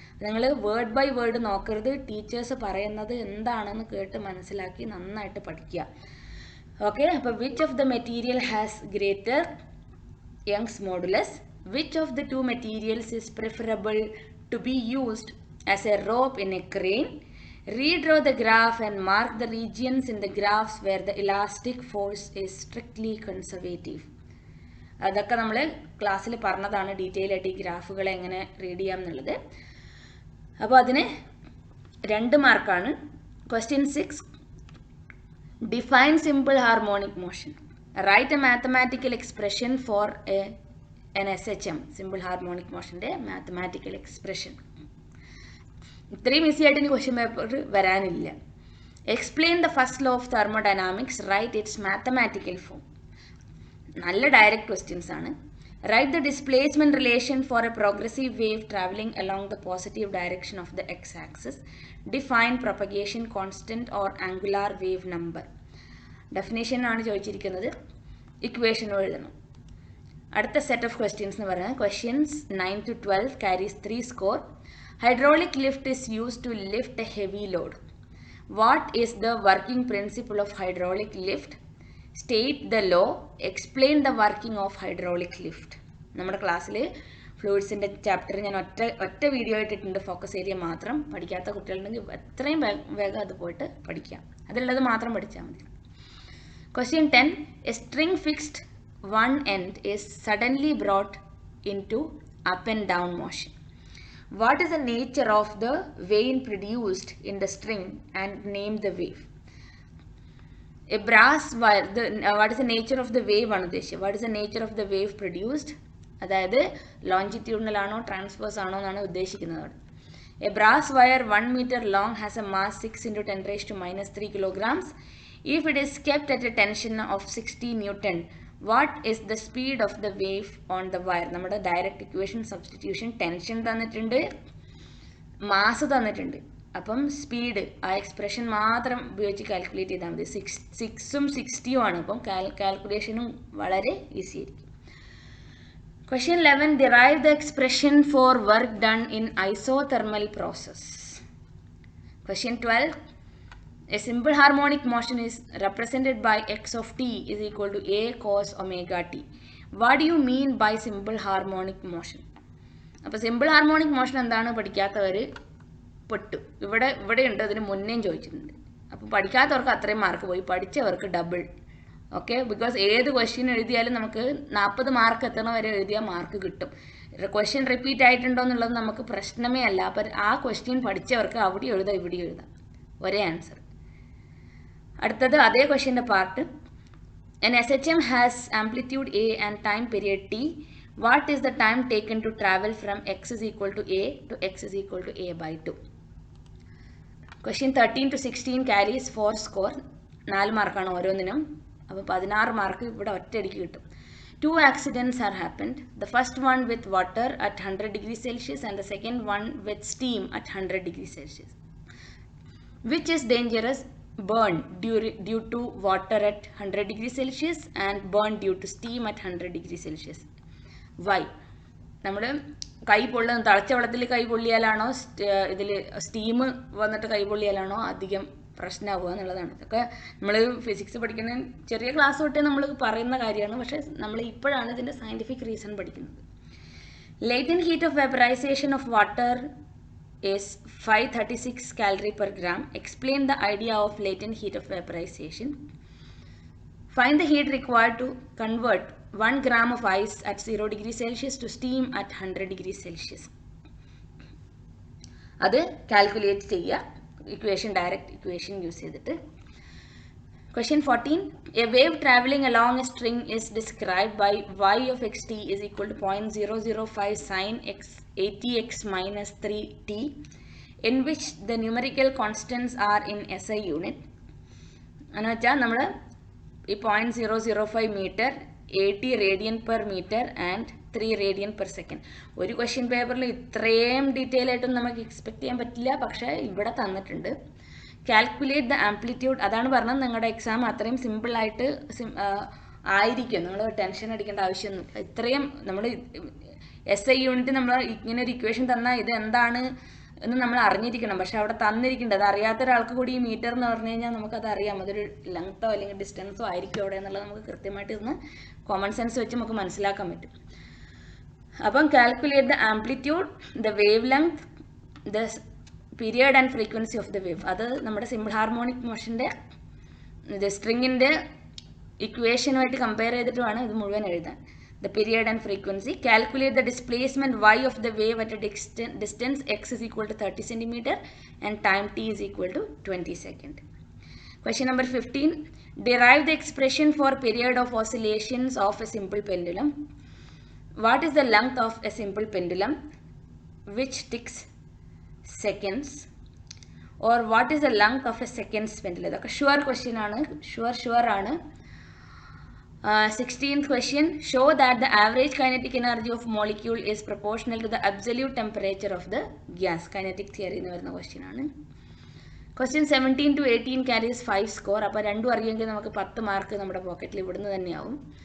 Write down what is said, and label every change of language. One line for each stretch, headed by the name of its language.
Malayalam: നിങ്ങൾ word by word നോക്കരുത്. Teachers പറയുന്നത് എന്താണെന്ന് കേട്ട് മനസ്സിലാക്കി നന്നായിട്ട് പഠിക്കുക.
English: ഓക്കെ, അപ്പോൾ which of the material has greater Young's modulus? Which of the 2 materials is preferable to be used as a rope in a crane? Redraw the graph and mark the regions in the graphs where the elastic force is strictly conservative.
Malayalam: അതൊക്കെ നമ്മൾ ക്ലാസ്സിൽ പറഞ്ഞതാണ് detail ആയിട്ട് ഈ ഗ്രാഫുകളെ എങ്ങനെ read ചെയ്യാം എന്നുള്ളത്. അപ്പോൾ അതിന് 2 മാർക്കാണ്. Question 6.
English: Define simple harmonic motion. Write a mathematical expression for an SHM, simple harmonic motionന്റെ mathematical expression.
Malayalam: ഇത്രയും ഈസി ആയിട്ട് ഇനി ക്വസ്റ്റ്യൻ പേപ്പർ വരാനില്ല.
English: Explain the first law of thermodynamics, write its mathematical form.
Malayalam: നല്ല ഡയറക്റ്റ് ക്വസ്റ്റ്യൻസ് ആണ്.
English: Write the displacement relation for a progressive wave travelling along the positive direction of the x axis. Define propagation constant or angular wave number.
Malayalam: Definition ആണ് ചോദിച്ചിരിക്കുന്നത്. ഇക്വേഷനും എഴുതണം. അടുത്ത set of questions എന്ന് പറയുന്നത്
English: Questions 9 to 12 carries 3 score. Hydraulic lift is used to lift a heavy load. What is the working principle of hydraulic lift? State the law. Explain the working of hydraulic lift.
Malayalam: നമ്മുടെ ക്ലാസ്സിൽ ഫ്ലൂയിഡ്സിൻ്റെ chapter ഞാൻ ഒറ്റ video ഇട്ടിട്ടുണ്ട്. Focus area മാത്രം. പഠിക്കാത്ത കുട്ടികളുണ്ടെങ്കിൽ എത്രയും വേഗം അത് പോയിട്ട് പഠിക്കാം. അതിലുള്ളത് മാത്രം പഠിച്ചാൽ മതി. Question 10.
English: A string fixed one end is suddenly brought into up and down motion. What is the nature of the vane produced in the string and name the wave? A brass wire, what is the nature of the wave? What is the nature of the wave produced?
Malayalam: അതായത് longitudinal ആണോ transverse ആണോ എന്നാണ് ഉദ്ദേശിക്കുന്നത്.
English: A brass wire 1 meter long has a mass 6 into 10 raised to minus 3 kilograms. If it is kept at a tension of 60 Newton, what is the speed of the wave on the wire?
Malayalam: നമ്മുടെ direct equation substitution, tension തന്നിട്ടുണ്ട്, mass തന്നിട്ടുണ്ട്. അപ്പം speed ആ expression മാത്രം ഉപയോഗിച്ച് calculate ചെയ്താൽ മതി. 6ഉം 60ഉം ആണ്. അപ്പം കാൽക്കുലേഷനും വളരെ ഈസി ആയിരിക്കും.
English: Question 11. Derive the expression for work done in isothermal process. Question 12. A simple harmonic motion is represented by x of t is equal to a cos omega t. What do you mean by simple harmonic motion?
Malayalam: അപ്പോൾ simple harmonic motion എന്താണ് പഠിക്കാത്തവർ പെട്ടു. ഇവിടെ ഉണ്ട്, അതിന് മുന്നേയും ചോദിച്ചിട്ടുണ്ട്. അപ്പോൾ പഠിക്കാത്തവർക്ക് അത്രയും mark പോയി, പഠിച്ചവർക്ക് ഡബിൾ. ഓക്കെ, ബിക്കോസ് ഏത് ക്വസ്റ്റ്യൻ എഴുതിയാലും നമുക്ക് 40 മാർക്ക് എത്തണ വരെ എഴുതിയാൽ മാർക്ക് കിട്ടും. ക്വസ്റ്റ്യൻ റിപ്പീറ്റ് ആയിട്ടുണ്ടോ എന്നുള്ളത് നമുക്ക് പ്രശ്നമേ അല്ല. അപ്പം ആ ക്വസ്റ്റ്യൻ പഠിച്ചവർക്ക് അവിടെ എഴുതാം, ഇവിടെ എഴുതാം, ഒരേ ആൻസർ. അടുത്തത് അതേ ക്വസ്റ്റ്യൻ്റെ part.
English: An SHM has amplitude A and time period t. What is the time taken to travel from x is equal to a to x is equal to a by 2? Question 13 to 16 carries 4 score.
Malayalam: 4 മാർക്കാണ് ഓരോന്നിനും. അപ്പോൾ 16 mark ഇവിടെ ഒറ്റയടിക്ക് കിട്ടും.
English: 2 accidents are happened. The first one with water at 100 degrees Celsius and the second one with steam at 100 degrees Celsius. Which is dangerous? Burn due to water at 100 degrees Celsius and burn due to steam at 100 degrees Celsius. Why?
Malayalam: നമ്മൾ കൈ പൊള്ളുന്ന തിളച്ച വെള്ളത്തിൽ കൈ പൊള്ളിയാലാണോ ഇതിൽ steam വന്നിട്ട് കൈ പൊള്ളിയാലാണോ അധികം പ്രശ്നമാവുക എന്നുള്ളതാണ്. ഇതൊക്കെ നമ്മൾ ഫിസിക്സ് പഠിക്കുന്ന ചെറിയ ക്ലാസ് തൊട്ടേ നമ്മൾ പറയുന്ന കാര്യമാണ്. പക്ഷേ നമ്മൾ ഇപ്പോഴാണ് ഇതിൻ്റെ സയൻറ്റിഫിക് റീസൺ പഠിക്കുന്നത്.
English: Latent heat of vaporization of water is 536 calorie per gram. Explain the idea of latent heat of vaporization. Find the heat required to convert 1 gram of ice at 0 degrees Celsius to steam at 100 degrees Celsius.
Malayalam: അത് calculate ചെയ്യുക, equation direct equation use ചെയ്തിട്ട്.
English: Question 14. A wave traveling along a string is described by y of xt is equal to 0.005 sin x 80x minus 3t, in which the numerical constants are in SI unit.
Malayalam: എന്ന് വെച്ചാൽ നമ്മൾ ഈ 0.005 metre 80 radian per metre and 3 radian per second. ഒരു question പേപ്പറിൽ ഇത്രയും detail ആയിട്ടും നമുക്ക് expect ചെയ്യാൻ പറ്റില്ല, പക്ഷേ ഇവിടെ തന്നിട്ടുണ്ട്.
English: Calculate the amplitude.
Malayalam: അതാണ് പറഞ്ഞത്, നിങ്ങളുടെ എക്സാം അത്രയും സിമ്പിളായിട്ട് ആയിരിക്കും, നിങ്ങൾ ടെൻഷൻ അടിക്കേണ്ട ആവശ്യമൊന്നുമില്ല. ഇത്രയും നമ്മൾ SI യൂണിറ്റ് നമ്മൾ ഇങ്ങനെ ഒരു ഇക്വേഷൻ തന്നാൽ ഇത് എന്താണ് എന്ന് നമ്മൾ അറിഞ്ഞിരിക്കണം. പക്ഷെ അവിടെ തന്നിരിക്കേണ്ടത്, അത് അറിയാത്ത ഒരാൾക്ക് കൂടി ഈ മീറ്റർ എന്ന് പറഞ്ഞു കഴിഞ്ഞാൽ നമുക്കത് അറിയാം, അതൊരു ലെങ്ത്തോ അല്ലെങ്കിൽ ഡിസ്റ്റൻസോ ആയിരിക്കും അവിടെ എന്നുള്ളത് നമുക്ക് കൃത്യമായിട്ട് ഇന്ന് കോമൺ സെൻസ് വെച്ച് നമുക്ക് മനസ്സിലാക്കാൻ പറ്റും.
English: അപ്പം calculate the amplitude, the wavelength, the period and frequency of the wave.
Malayalam: അത് നമ്മുടെ സിമ്പിൾ ഹാർമോണിക് മോഷൻ്റെ ഇത് സ്ട്രിങ്ങിൻ്റെ ഇക്വേഷനുമായിട്ട് കമ്പയർ ചെയ്തിട്ടുമാണ് ഇത് മുഴുവൻ എഴുതാൻ.
English: The period and frequency. Calculate the displacement y of the wave at a distance x is equal to 30 cm and time t is equal to 20 seconds. Question number 15. Derive the expression for period of oscillations of a simple pendulum. What is the length of a simple pendulum which ticks seconds? Or what is the length of a seconds pendulum? That's a sure question ആണ്, sure ആണ്. 16th question. Show that the average kinetic energy of molecule is proportional to the absolute temperature of the gas.
Malayalam: Kinetic theory എന്ന് വരുന്ന question ആണ്.
English: Question 17 to 18 carries 5 score.
Malayalam: അപ്പോൾ രണ്ടും അറിയുമെങ്കിൽ നമുക്ക് 10 mark നമ്മുടെ പോക്കറ്റിൽ ഇവിടുന്ന് തന്നെയാവും.